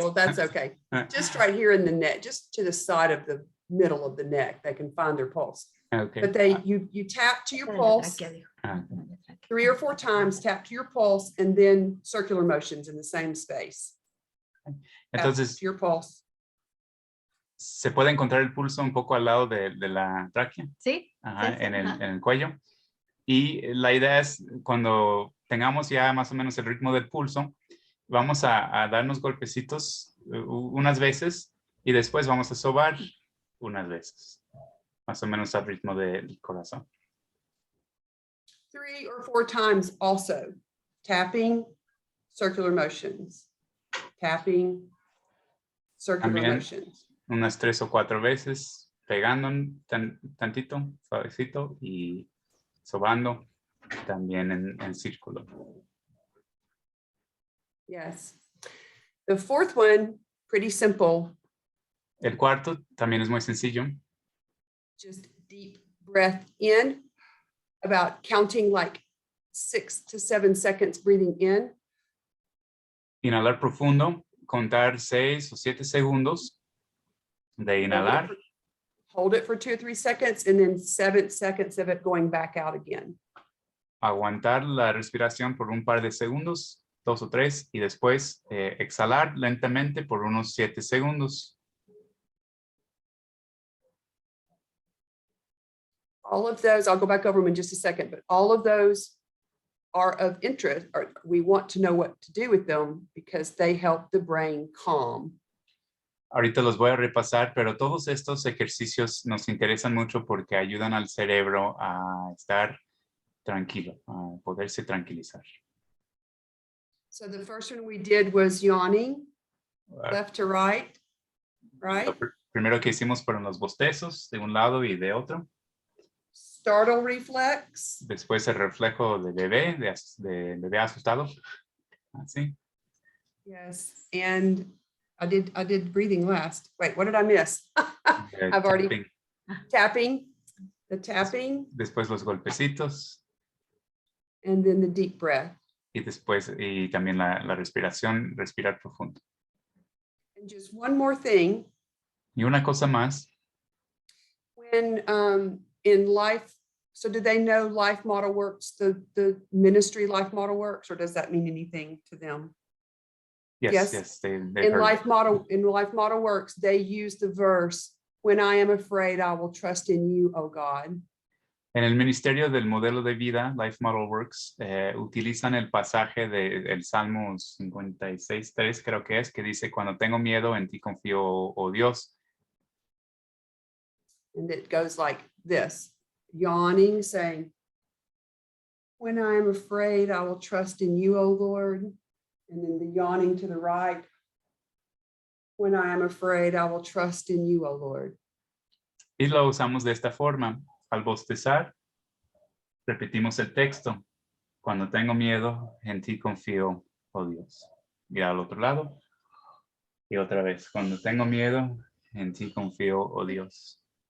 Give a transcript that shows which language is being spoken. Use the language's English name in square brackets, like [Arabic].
[English] well, that's okay. Just right here in the neck, just to the side of the middle of the neck, they can find their pulse. Okay. But you tap to your pulse 3 or 4 times, tap to your pulse, and then circular motions in the same space. Tap [Spanish] Entonces, [English] to your pulse. [Spanish] se puede encontrar el pulso un poco al lado de la tráquea. Sí. Ajá, Sí, sí, en ajá. el cuello. Y la idea es cuando tengamos ya más o menos el ritmo del pulso, vamos a darnos golpecitos unas veces y después vamos a sobar unas veces, más o menos al ritmo del corazón. [English] 3 or 4 times also. Tapping, circular motions. Tapping, circular [Spanish] También [English] motions. [Spanish] unas 3 o 4 veces, pegando tantito, suavecito y sobando también en círculo. [English] Yes. The fourth one, pretty simple. [Spanish] El cuarto también es muy sencillo. [English] Just deep breath in, about counting like 6 to 7 seconds breathing in. [Spanish] Inhalar profundo, contar 6 o 7 segundos de inhalar. [English] Hold it for 2 or 3 seconds, and then 7 seconds of it going back out again. [Spanish] Aguantar la respiración por un par de segundos, 2 o 3, y después exhalar lentamente por unos 7 segundos. [English] All of those, I'll go back over them in just a second, but all of those are of interest, or we want to know what to do with them because they help the brain calm. [Spanish] Ahorita los voy a repasar, pero todos estos ejercicios nos interesan mucho porque ayudan al cerebro a estar tranquilo, a poderse tranquilizar. [English] So the first one we did was yawning, left to right, right? [Spanish] Lo primero que hicimos fueron los bostezos de un lado y de otro. [English] Startle reflex. [Spanish] Después el reflejo de bebé asustado. Así. [English] Yes, and I did breathing last. Wait, what did I miss? I've already tapping, the tapping, [Spanish] Después los golpecitos. [English] and then the deep breath. [Spanish] Y después, y también la respiración, respirar profundo. [English] And just one more thing. [Spanish] Y una cosa más. [English] When in life, so do they know Life Model Works, the ministry Life Model Works, or does that mean anything to them? Yes, they In heard. Life Model Works, they use the verse, "When I am afraid, I will trust in you, O God." [Spanish] En el Ministerio del Modelo de Vida, Life Model Works, utilizan el pasaje del Salmo 56:3, creo que es, que dice, cuando tengo miedo, en ti confío, oh Dios. [English] And it goes like this, yawning, saying, "When I am afraid, I will trust in you, O Lord." And then the yawning to the right, "When I am afraid, I will trust in you, O Lord." [Spanish] Y lo usamos de esta forma. Al bostezar, repetimos el texto. Cuando tengo miedo, en ti confío, oh Dios. Y al otro lado. Y otra vez. Cuando tengo miedo, en ti confío, oh Dios.